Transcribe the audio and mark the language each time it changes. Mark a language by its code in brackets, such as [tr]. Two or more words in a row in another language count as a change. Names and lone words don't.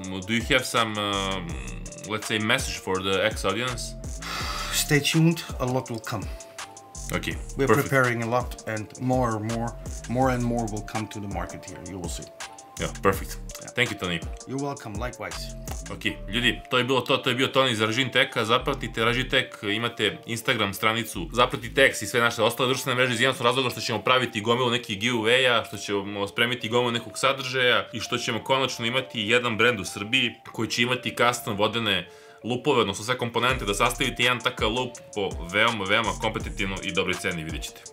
[en] Do you have some, let's say, message for the X audience? Stay tuned. A lot will come. Okay. We're preparing a lot, and more and more will come to the market here. You will see. Yeah, perfect. Thank you, Tony. You're welcome, likewise. [sr] Ok, ljudi, to je bilo to, to je bio Toni iz Raijinteka. Zapratite Raijintek, imate Instagram stranicu Zapratite AXE i sve naše ostale društvene mreže iz jednostavnog razloga što ćemo praviti gomilu nekih giveaway-a, što ćemo spremiti gomilu nekog sadržaja i što ćemo konačno imati jedan brend u Srbiji koji će imati custom vodene lupove, odnosno sve komponente, da sastavite jedan takav lup po veoma kompetitivno i dobroj ceni, vidjet ćete.